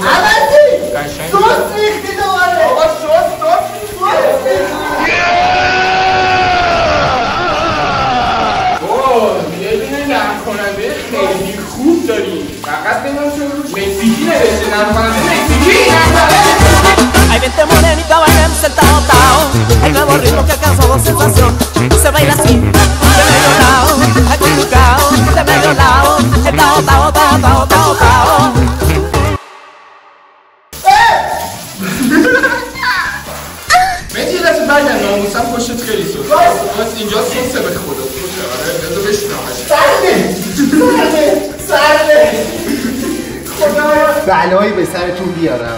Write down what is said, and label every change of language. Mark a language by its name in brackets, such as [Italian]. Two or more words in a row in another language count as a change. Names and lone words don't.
[Persian] عوضی قشنگ. سوز ریختی دوباره بابا سوز یه دونه نرم کننده خیلی خوب داریم. فقط بمان چون مکزیکی نوشته نرم کننده مکزیکی. [Spanish] Ay, vente morenita, bailemos el tao tao. El nuevo ritmo que alcanzó sensación. Se baila así, de medio lado, acurrucao, de medio lado. El tao tao tao tao tao tao. [Persian] مهدی یه دست برگرد ناموسم پشتت خیلی سوز. بس اینجا سوزه به خدا. بذار بشنم سرده بلایی به سرتون بیارم.